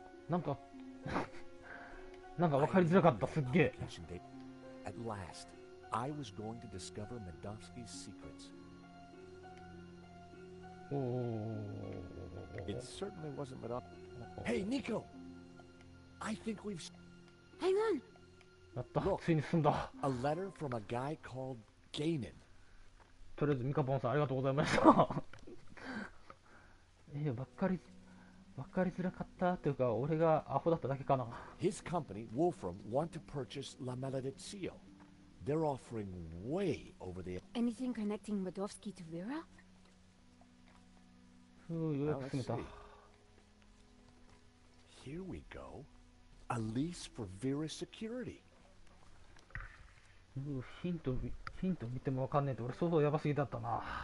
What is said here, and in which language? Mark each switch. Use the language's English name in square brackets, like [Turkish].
[Japanese] なんかなんか分かりづらかった。すっげえ。 [English] At last, I was going to discover Medovsky's secrets. おお。 It certainly wasn't Medovsky. Hey, Nico! I think we've... Hang on! [Japanese] やった。ついに進んだ。 [English] A letter from a guy called Gainen. [Japanese] とりあえずミカポンさんありがとうございました。分かりづらかったというか、俺がアホだっただけかな。 [English] His company, Wolfram, want to purchase La Maledizio. They're offering way over the... Anything connecting Medovsky to Vera? [Japanese] ようやく進めた。 [English] Here we go. A lease for Vera's security. [Japanese] ヒント見てもわかんねえと俺想像やばすぎだったな。